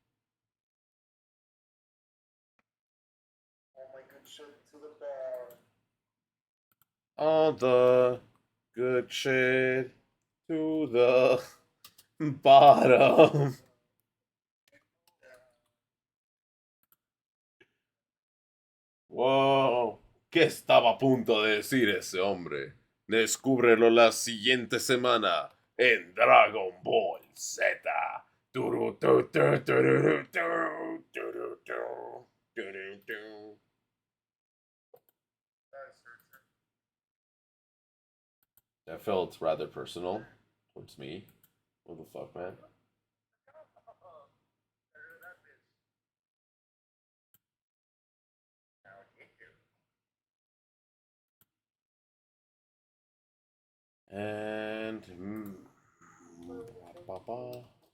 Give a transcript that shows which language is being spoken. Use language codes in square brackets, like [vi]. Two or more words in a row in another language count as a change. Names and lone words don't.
[en] All my good shit to the bar. All the good shit to the bottom. Wow. [es] ¿Qué estaba a punto de decir ese hombre? Descúbrelo la siguiente semana en Dragon Ball Z. Turu, tu, tu, tururu, tu, turu, tu, turu, tu. [en] That felt rather personal towards me. What the fuck, man? And ba, ba, ba.